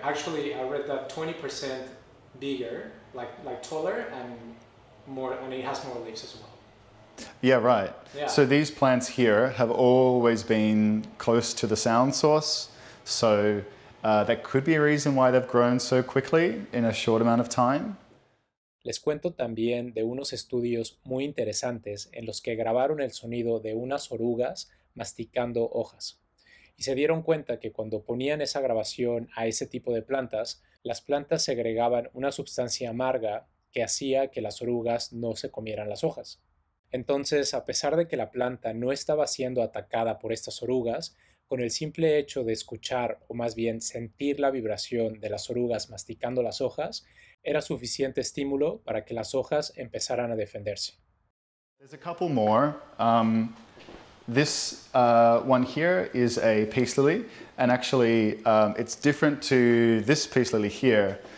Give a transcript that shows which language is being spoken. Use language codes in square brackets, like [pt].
[en] Actually, I read that 20% bigger, like taller and more, and it has more leaves as well. Yeah, right. Yeah. So these plants here have always been close to the sound source. So that could be a reason why they've grown so quickly in a short amount of time. [es] Les cuento también de unos estudios muy interesantes en los que grabaron el sonido de unas orugas masticando hojas. Y se dieron cuenta que cuando ponían esa grabación a ese tipo de plantas, las plantas segregaban una sustancia amarga que hacía que las orugas no se comieran las hojas. Entonces, a pesar de que la planta no estaba siendo atacada por estas orugas, con el simple hecho de escuchar o más bien sentir la vibración de las orugas masticando las hojas, era suficiente estímulo para que las hojas empezaran a defenderse. [en] There's a couple more. This one here is a peace lily, and actually it's different to this peace lily here.